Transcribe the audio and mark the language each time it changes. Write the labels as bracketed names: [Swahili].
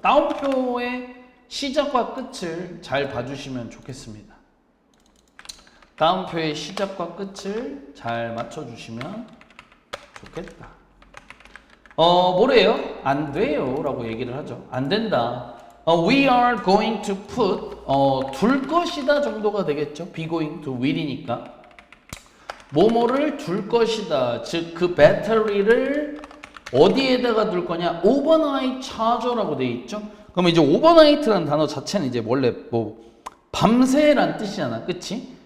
[Korean] 다운표의 시작과 끝을 잘 봐주시면 좋겠습니다. 다운표의 시작과 끝을 잘 맞춰주시면 좋겠다. 뭐래요? 안 돼요 라고 얘기를 하죠. 안 된다. [English] We are going to put [Korean] 둘 것이다 정도가 되겠죠. [English] be going to will [Korean] 이니까 뭐뭐를 둘 것이다. 즉 그 배터리를 어디에다가 둘 거냐? overnight charger라고 돼 있죠. 그럼 이제 overnight라는 단어 자체는 이제 원래 뭐 밤새란 뜻이잖아. 그치?